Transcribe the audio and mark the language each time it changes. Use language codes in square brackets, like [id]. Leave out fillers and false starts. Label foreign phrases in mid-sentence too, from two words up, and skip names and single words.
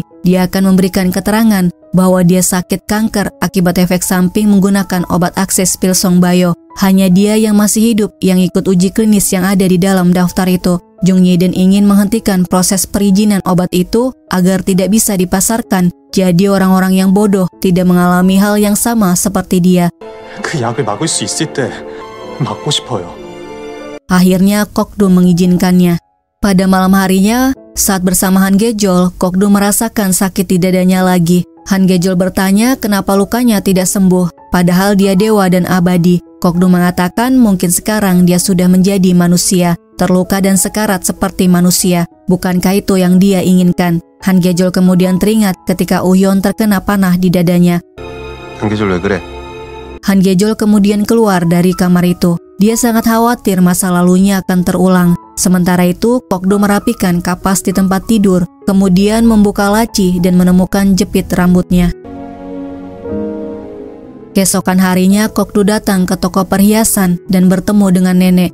[id] Dia akan memberikan keterangan bahwa dia sakit kanker akibat efek samping menggunakan obat akses Pilsong Bio. Hanya dia yang masih hidup yang ikut uji klinis yang ada di dalam daftar itu. Jung Yi-den ingin menghentikan proses perizinan obat itu agar tidak bisa dipasarkan. Jadi orang-orang yang bodoh tidak mengalami hal yang sama seperti dia. [ko] 그 약을 막을 수 있을 때 막고 싶어요. [id] Akhirnya Kokdu mengizinkannya. Pada malam harinya, saat bersama Han Gejol, Kokdu merasakan sakit di dadanya lagi. Han Gejol bertanya kenapa lukanya tidak sembuh, padahal dia dewa dan abadi. Kokdu mengatakan mungkin sekarang dia sudah menjadi manusia, terluka dan sekarat seperti manusia. Bukankah itu yang dia inginkan? Han Gejol kemudian teringat ketika Uhyeon terkena panah di dadanya. [ko] 한계절 왜 그래? [id] Han Gejol kemudian keluar dari kamar itu. Dia sangat khawatir masa lalunya akan terulang. Sementara itu, Kokdo merapikan kapas di tempat tidur, kemudian membuka laci dan menemukan jepit rambutnya. Keesokan harinya, Kokdo datang ke toko perhiasan dan bertemu dengan nenek.